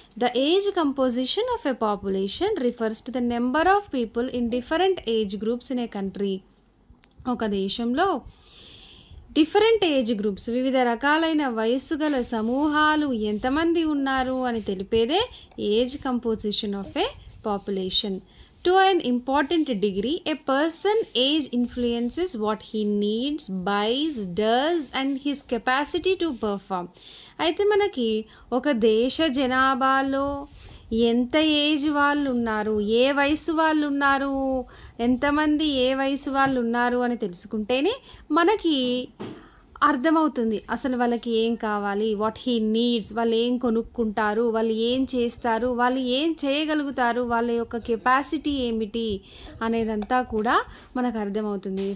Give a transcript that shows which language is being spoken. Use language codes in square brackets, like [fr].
[en] The age composition of a population refers to the number of people in different age groups in a country. [te] ఒక దేశంలో different age groups, వివిధ రకాలైన వయస్సు గల సమూహాలు ఎంతమంది ఉన్నారు అని తెలిపేదే [en] Age composition of a population. To an important degree, a person age influences what he needs, buys, does and his capacity to perform. [te] అయితే మనకి ఒక దేశ జనాభాలో ఎంత ఏజ్ వాళ్ళు ఉన్నారు, ఏ వయసు వాళ్ళు ఉన్నారు, ఎంతమంది ఏ వయసు వాళ్ళు ఉన్నారు అని తెలుసుకుంటేనే మనకి అర్థమవుతుంది అసలు వాళ్ళకి ఏం కావాలి, [en] what he needs, [te] వాళ్ళు ఏం కొనుక్కుంటారు, వాళ్ళు ఏం చేస్తారు, వాళ్ళు ఏం చేయగలుగుతారు, వాళ్ళ యొక్క కెపాసిటీ ఏమిటి అనేదంతా కూడా మనకు అర్థమవుతుంది.